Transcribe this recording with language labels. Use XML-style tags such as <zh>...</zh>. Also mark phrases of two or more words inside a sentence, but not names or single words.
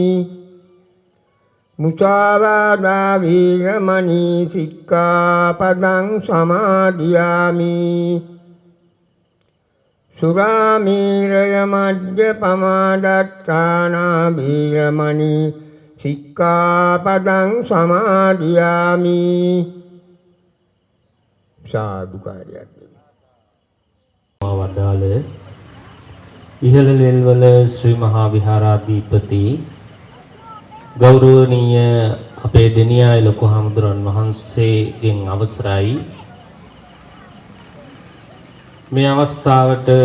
<pi>มุสาวาทาวิรมณีสิกขาปดังสมาธิยามิสุรามีรยมัจจปมาดัตถานาวิรมณีสิกขาปดังสมาธิยามิ සාදුකාරයක්</pi> <si>වදාළ ඉහළ ලෙල්වල ශ්‍රී මහා විහාරාධිපති ගෞරවනීය අපේ දෙනියාය ලොකු හාමුදුරන් වහන්සේගෙන් අවසරයි මේ අවස්ථාවට</si>